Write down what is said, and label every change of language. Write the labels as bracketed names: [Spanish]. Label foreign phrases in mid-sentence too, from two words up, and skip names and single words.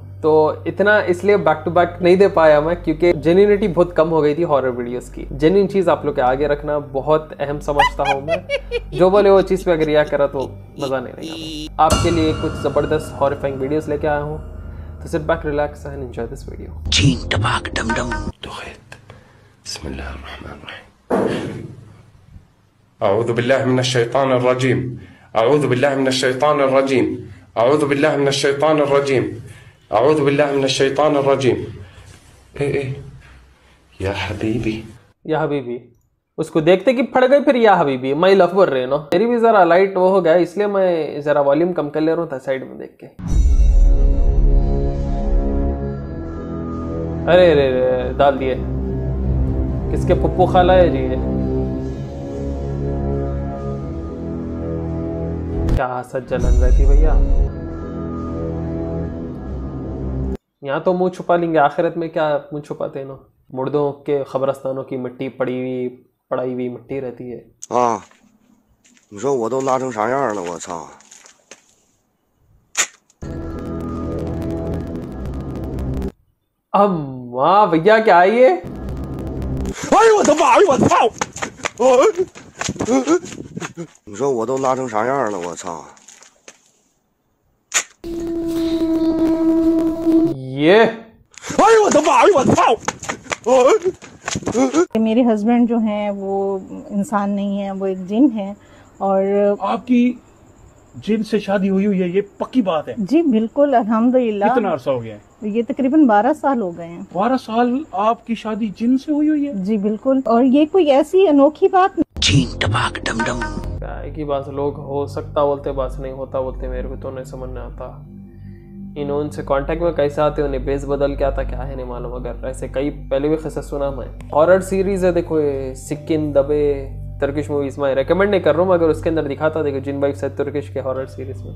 [Hindi] तो इतना इसलिए [English] back to back [Hindi] नहीं दे पाया मैं, क्योंकि जेन्युइनिटी बहुत कम हो गई थी [English] horror videos [Hindi] की। जेन्युइन चीज आप लोग के आगे रखना बहुत अहम समझता हूँ मैं। जो बोले वो चीज पे अगर रिएक्ट करा तो मजा नहीं रहेगा। आपके लिए कुछ जबरदस्त [English] horrifying videos [Hindi] लेके आया हूँ, तो [English] sit back, relax and enjoy this video. Gene tabak dum dum. [Arabic] بسم الله الرحمن الرحيم. أعوذ بالله من الشيطان الرجيم. أعوذ بالله من الشيطان الرجيم. أعوذ بالله من الشيطان الرجيم. أعوذ بالله من الشيطان الرجيم. يا حبيبي, يا حبيبي [Hindi] उसको देखते कि फट गई, फिर [Arabic] يا حبيبي [English] my love [Hindi] बोल रहे नो। मेरी भी जरा लाइट वो हो गया, इसलिए मैं जरा वॉल्यूम कम कर ले रहा हूँ साइड में देख के। अरे अरे अरे डाल दिए। किसके पप्पू खाला है जी ये? क्या हसद जलन रहती भैया। यहाँ तो मुंह छुपा लेंगे, आखिरत में क्या मुंह छुपाते हैं ना। मुर्दों के खबरस्तानों की मिट्टी पड़ाई हुई मिट्टी रहती है। [Chinese] 啊，你说我都拉成啥样了，我操！ [Hindi] वाह भैया क्या है ये? [Chinese] 哎呦我的妈！哎呦我操！你说我都拉成啥样了，我操！ [Hindi] ये [Chinese] 哎呦我的妈！哎呦我操！ [Hindi] मेरे हस्बैंड जो हैं वो इंसान नहीं है, वो एक जिन है। और आपकी जिन से शादी हुई हुई है, ये पक्की बात है। जी बिल्कुल, अल्हम्दुलिल्लाह। कितना अरसा हो गया है? ये तकरीबन 12 साल हो गए हैं। 12 साल आपकी शादी जिन से हुई हुई है? जी बिल्कुल, और ये कोई ऐसी अनोखी बात Gene tabak dum dum. क्या की बात, लोग हो सकता बोलते, बात नहीं होता बोलते। मेरे को तो नहीं समझ में आता इन उनसे कांटेक्ट में कैसे आते, उन्हें बेस बदल के आता, क्या है नहीं मालूम। अगर ऐसे कई पहले भी किस्सा सुना मैं। [English] horror series [Hindi] है, देखो ये सिक्किन दबे [English] Turkish movies [Hindi] में रेकमेंड नहीं कर रहा हूँ, मगर उसके अंदर दिखाता, देखो जिन बाइक से तुर्किश के [English] horror series [Hindi] में।